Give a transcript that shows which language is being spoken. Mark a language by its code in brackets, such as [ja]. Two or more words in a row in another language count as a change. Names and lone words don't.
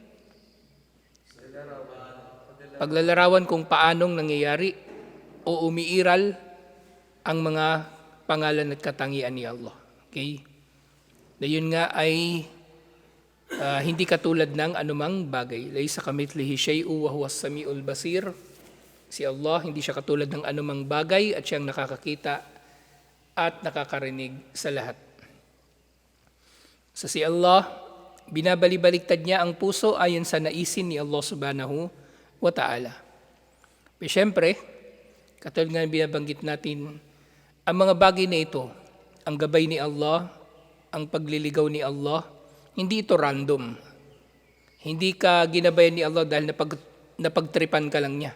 [tl] Paglalarawan kung paanong nangyayari o umiiral ang mga pangalan at katangian ni Allah. Okay? Na yun nga ay hindi katulad ng anumang bagay. [ar] ليس كمثله شيء وهو السميع البصير. [tl] Si Allah, hindi siya katulad ng anumang bagay at siyang nakakakita at nakakarinig sa lahat. Sa si Allah, binabali-baliktad niya ang puso ayon sa naisin ni Allah [ar] سبحانه وتعالى. [tl] Pero syempre, katulad nga binabanggit natin, ang mga bagay na ito, ang gabay ni Allah, ang pagliligaw ni Allah, hindi ito random. Hindi ka ginabayan ni Allah dahil napagtripan ka lang niya.